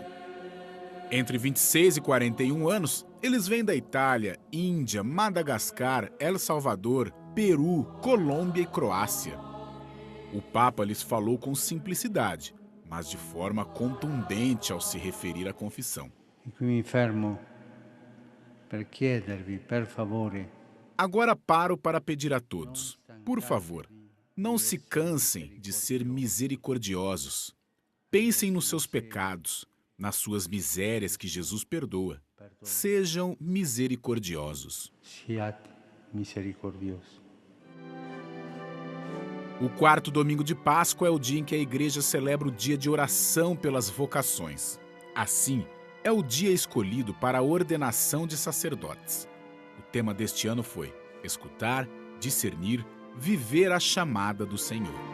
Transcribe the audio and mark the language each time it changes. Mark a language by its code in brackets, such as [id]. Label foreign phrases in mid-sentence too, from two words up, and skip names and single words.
[pt] Entre 26 e 41 anos, eles vêm da Itália, Índia, Madagascar, El Salvador, Peru, Colômbia e Croácia. O Papa lhes falou com simplicidade, mas de forma contundente ao se referir à confissão. [it] Mi fermo per chiedervi, per favore. [pt] Agora paro para pedir a todos, por favor, não se cansem de ser misericordiosos. Pensem nos seus pecados, nas suas misérias que Jesus perdoa. Sejam misericordiosos. [it] Siate misericordiosi. [pt] O quarto domingo de Páscoa é o dia em que a igreja celebra o dia de oração pelas vocações. Assim, é o dia escolhido para a ordenação de sacerdotes. O tema deste ano foi escutar, discernir, viver a chamada do Senhor.